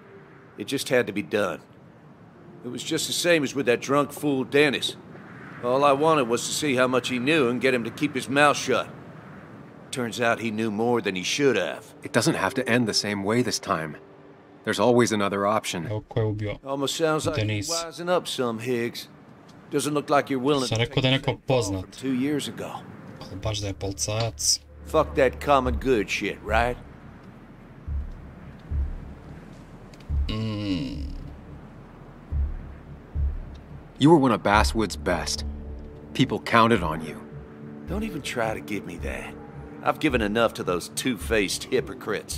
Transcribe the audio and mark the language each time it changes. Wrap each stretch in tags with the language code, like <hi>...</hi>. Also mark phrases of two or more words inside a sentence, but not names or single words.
<en>It just had to be done. It was just the same as with that drunk fool Dennis. All I wanted was to see how much he knew and get him to keep his mouth shut. Turns out he knew more than he should have. It doesn't have to end the same way this time. There's always another option.</en> <bs>Evo ko je ubio</bs> <en>Almost sounds like you're Denise. wising up some, Higgs. Doesn't look like you're willing to Sam take</en> <bs>rekao da je</bs> <en>the</en> <bs>neko</bs> <en>same fall from</en> <bs>poznat.</bs> <en>2 years ago.</en> <bs>Ali baš da je policajac.</bs> <en>Fuck that common good shit, right? You were one of Basswood's best. People counted on you. Don't even try to give me that. I've given enough to those two-faced hypocrites.</en>